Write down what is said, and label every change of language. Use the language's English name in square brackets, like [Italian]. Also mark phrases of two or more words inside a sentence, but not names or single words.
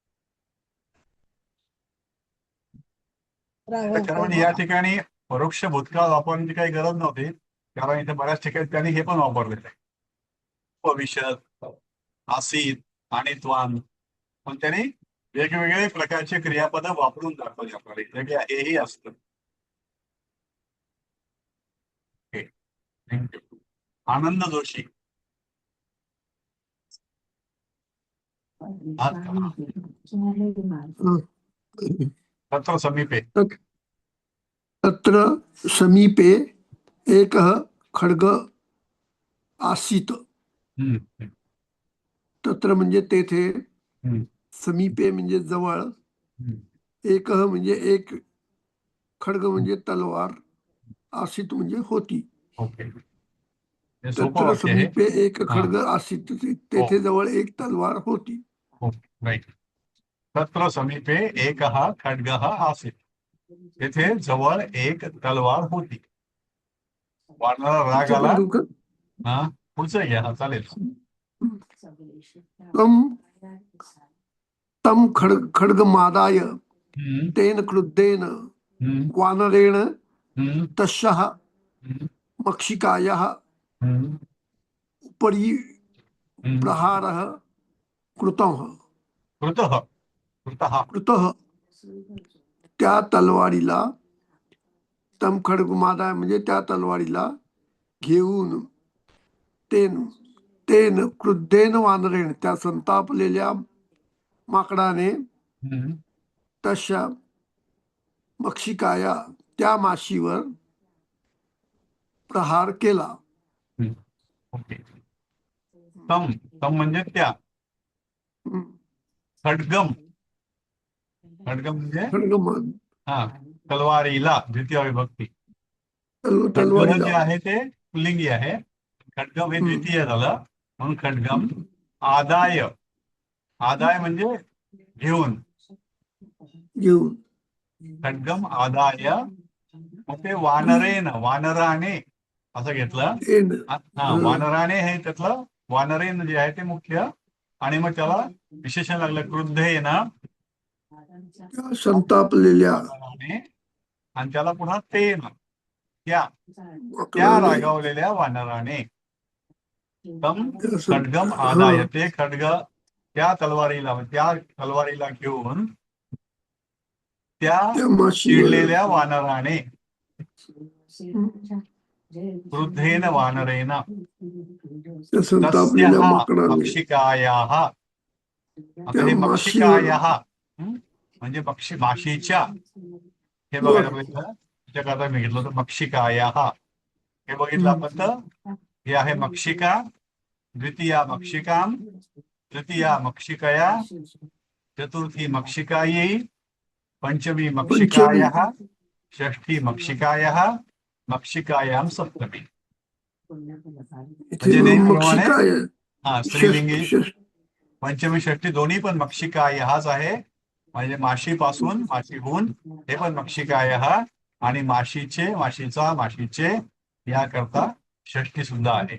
[Marathi] त्याच्यामुळे या ठिकाणी परोक्ष भूतकाळ वापरण्याची काही गरज नव्हती, कारण इथे बऱ्याच ठिकाणी त्यांनी हे पण वापरलेलं आहे, भविष्यात, आसीत आणि त्वान, पण त्यांनी वेगवेगळे प्रकारचे क्रियापद वापरून दाखवले आपल्याला इथे की हेही असतं. थँक्यू. आनंद जोशी. [Sanskrit] तत्र समीपे, तत्र समीपे एकः खड्ग आसीत. [Marathi] तत्र म्हणजे तेथे, समीपे म्हणजे जवळ, एकः म्हणजे एक, खड्ग म्हणजे तलवार, आसीत म्हणजे होती. ओके, [Sanskrit] तत्र समीपे एक खड्ग आसीत, [Marathi] तेथे जवळ एक तलवार होती. राईट. [Sanskrit] तत्र समीपे एकः खड्गः आसीत, [Marathi] तेथे जवळ एक तलवार होती. वानराला राग आला. हा, पुढचं घ्या, हा चालेल. [Sanskrit] तम खड्गमादाय तेन क्रुद्धेन वानरेण तस्याः मक्षिकायाः उपरि प्रहारः कृतः. [Marathi] त्या तलवारीला, [Sanskrit] तम खड्गमादाय [Marathi] म्हणजे त्या तलवारीला घेऊन, [Sanskrit] तेन क्रुद्धेन वानरेण [Marathi] त्या संतापलेल्या माकडाने, [Sanskrit] तशा मक्षिकाया [Marathi] त्या माशीवर प्रहार केला. ओके. तम म्हणजे त्या, खड्गम, खड्गम म्हणजे हा, तलवारीला द्वितीय विभक्ती. खड्ग जे आहे ते पुल्लिंगी आहे, खड्गम हे द्वितीय झालं, म्हणून खड्गम. आदाय, आदाय म्हणजे घेऊन, [Sanskrit] खड्गम आदाय, [Marathi] मग ते वानरेन, वानराने असं घेतलं. हा, वानराने हे त्यातलं, वानरेन जे आहे ते मुख्य, आणि मग त्याला विशेषण लागलं क्रुद्धेन, संतापलेल्या, आणि त्याला पुन्हा तेन, त्या रागावलेल्या वानराने. [Sanskrit] तम खड्गम आदाय, [Marathi] ते खड्ग त्या तलवारीला घेऊन त्या चिडलेल्या वानराने, [Sanskrit] क्रुद्धेन वानरेन तस्याः मक्षिकायाः. [Marathi] आता हे मक्षिकायाः म्हणजे माशीच्या, हे बघायला पाहिजे, त्याच्याकरता मी घेतलं होतं मक्षिकायाः. हे बघितलं आपण, तर हे आहे [Sanskrit] मक्षिका द्वितीया मक्षिकाम, तृतीया मक्षिकया, चतुर्थी मक्षिकायै, पंचमी मक्षिकायाः, षष्ठी मक्षिकायाः, मक्षिकायां सप्तमी. [Marathi] इथे म्हणजे नेहमीप्रमाणे मक्षिकाय स्त्रीलिंगी पंचमी षष्ठी दोन्ही पण मक्षिकायाच आहे. म्हणजे माशीपासून माशीहून हे पण मक्षिकायः आणि माशीचे याकरता षष्ठी सुद्धा आहे.